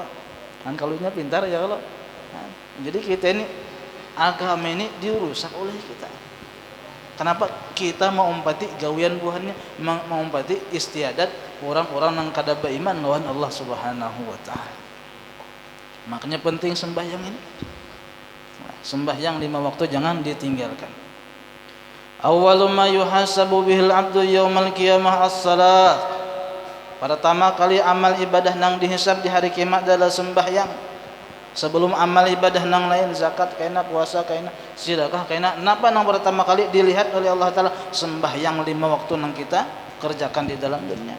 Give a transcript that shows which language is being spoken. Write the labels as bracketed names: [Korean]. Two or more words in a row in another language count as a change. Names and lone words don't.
[Indonesian] Kan kalunya pintar ya Allah. Jadi kita ini agama ini dirusak oleh kita. Kenapa? [Banjar] Kita mengumpati gawian buhannya, mengumpati istiadat orang-orang yang kada beriman lawan Allah [Arabic] سبحانه وتعالى. [Indonesian] Makanya penting sembahyang ini. Sembahyang 5 waktu jangan ditinggalkan. [Arabic] أول ما يحاسب به العبد يوم القيامة الصلاة. [Banjar] Pertama kali amal ibadah nang dihisab di hari kiamat adalah sembahyang. Sebelum amal ibadah nang lain, zakat kaina, puasa kaina, sedekah kaina, napa nang pertama kali dilihat oleh Allah taala? Sembahyang 5 waktu nang kita kerjakan di dalam dunia.